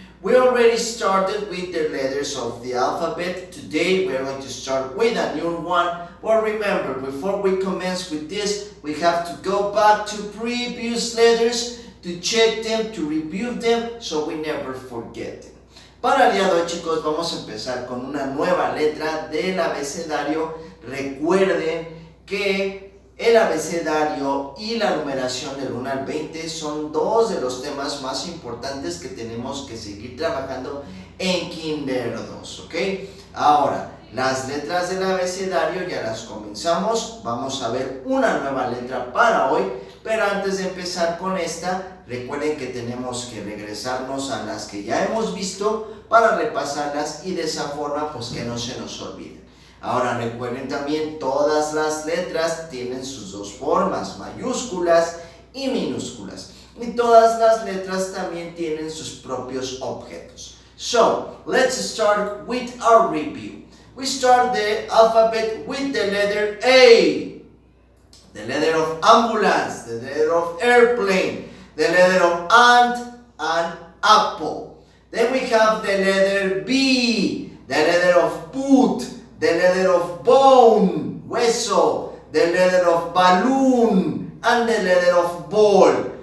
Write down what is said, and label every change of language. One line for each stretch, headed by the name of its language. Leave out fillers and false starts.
English: We already started with the letters of the alphabet. Today we're going to start with a new one. But remember, before we commence with this, we have to go back to previous letters to check them, to review them, so we never forget them.
Spanish: Para el día de hoy, chicos, vamos a empezar con una nueva letra del abecedario. Recuerden que el abecedario y la numeración del 1 al 20 son dos de los temas más importantes que tenemos que seguir trabajando en Kinder 2, ¿ok? Ahora, las letras del abecedario ya las comenzamos. Vamos a ver una nueva letra para hoy, pero antes de empezar con esta, recuerden que tenemos que regresarnos a las que ya hemos visto para repasarlas y de esa forma, pues que no se nos olviden. Ahora recuerden también, todas las letras tienen sus dos formas, mayúsculas y minúsculas. Y todas las letras también tienen sus propios objetos.
English: So, let's start with our review. We start the alphabet with the letter A. The letter of ambulance, the letter of airplane, the letter of ant and apple. Then we have the letter B, the letter of boot, the letter of bone, hueso, the letter of balloon, and the letter of ball.